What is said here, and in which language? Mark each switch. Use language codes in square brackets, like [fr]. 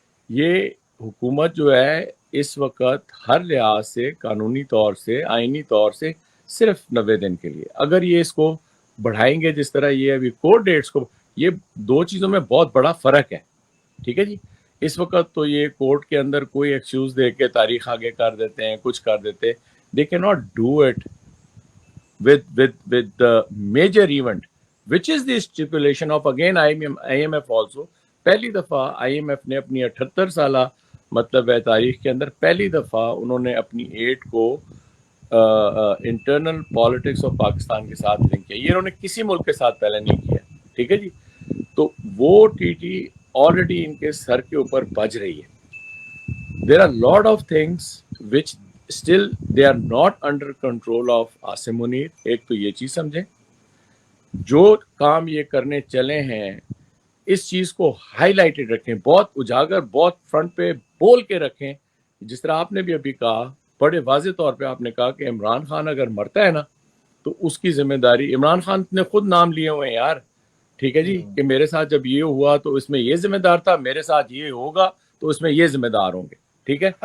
[ur] یہ حکومت جو ہے اس وقت ہر لحاظ سے, قانونی طور سے, آئینی طور سے صرف 90 دن کے لیے. اگر یہ اس کو بڑھائیں گے جس طرح یہ ابھی کورٹ ڈیٹس کو, یہ دو چیزوں میں بہت بڑا فرق ہے. ٹھیک ہے جی, اس وقت تو یہ کورٹ کے اندر کوئی ایکسکیوز دے کے تاریخ آگے کر دیتے ہیں, کچھ کر دیتے. [en] They کی not do it with the major event which is the stipulation of again IMF also. [ur] پہلی دفعہ IMF نے اپنی 78 سالہ مطلب ہے تاریخ کے اندر پہلی دفعہ انہوں نے اپنی ایڈ کو [en] internal politics of Pakistan [ur] کے ساتھ لنک کیا. یہ انہوں نے کسی ملک کے ساتھ پہلے نہیں کیا, ٹھیک ہے جی. تو وہ ٹی ٹی آلریڈی ان کے سر کے اوپر بج رہی ہے. [en] There are lot of things which still they are not under control of Asim Munir. [ur] ایک تو یہ چیز سمجھیں, جو کام یہ کرنے چلے ہیں اس چیز کو ہائی لائٹڈ رکھیں, بہت اجاگر, بہت فرنٹ پہ بول کے رکھیں. جس طرح آپ نے بھی ابھی کہا, بڑے واضح طور پہ آپ نے کہا کہ عمران خان اگر مرتا ہے نا تو اس کی ذمہ داری, عمران خان نے خود نام لیے ہوئے ہیں یار, ٹھیک ہے جی, کہ میرے ساتھ جب یہ ہوا تو اس میں یہ ذمہ دار تھا, میرے ساتھ یہ ہوگا تو اس میں یہ ذمہ دار ہوں گے, ٹھیک ہے.